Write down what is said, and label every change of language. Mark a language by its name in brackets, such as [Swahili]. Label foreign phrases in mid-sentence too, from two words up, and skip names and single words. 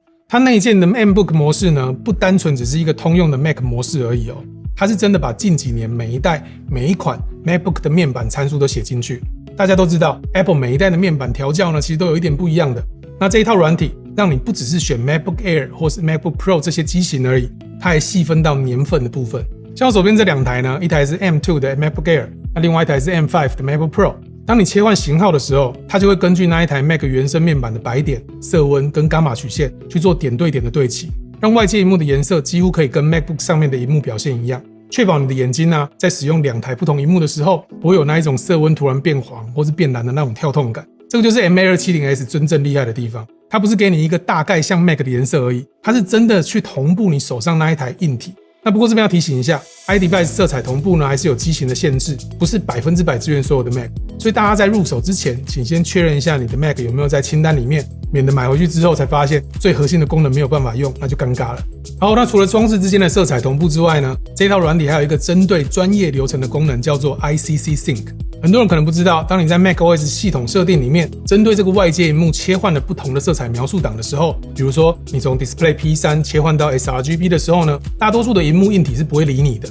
[Chinese] 它內建的 MacBook 模式呢，不單純只是一個通用的 Mac 模式而已哦，它是真的把近幾年每一代每一款 MacBook 的面板參數都寫進去。大家都知道 Apple 每一代的面板調校呢，其實都有一點不一樣的。那這一套軟體讓你不只是選 MacBook Air 或是 MacBook Pro 這些機型而已，它還細分到年份的部分。像我手邊這兩台呢，一台是 M2 的 MacBook Air， 那另外一台是 M5 的 MacBook Pro。當你切換型號的時候，它就會根據那一台 Mac 原生面板的白點、色溫跟伽馬曲線去做點對點的對齊，讓外界螢幕的顏色幾乎可以跟 MacBook 上面的螢幕表現一樣，確保你的眼睛啊，在使用兩台不同螢幕的時候，不會有那一種色溫突然變黃或是變藍的那種跳痛感。這個就是 MA270S 真正厲害的地方，它不是給你一個大概像 Mac 的顏色而已，它是真的去同步你手上那一台硬體。那不過這邊要提醒一下 ，iDevice 色彩同步呢還是有機型的限制，不是100%支援所有的 Mac，所以大家在入手之前，請先確認一下你的 Mac 有沒有在清單裡面，免得買回去之後才發現最核心的功能沒有辦法用，那就尷尬了。好，那除了裝置之間的色彩同步之外呢，這套軟體還有一個針對專業流程的功能，叫做 ICC Sync。很多人可能不知道，當你在 macOS 系統設定裡面，針對這個外界螢幕切換了不同的色彩描述檔的時候，比如說你從 Display P3 切換到 sRGB 的時候呢，大多數的螢幕硬體是不會理你的。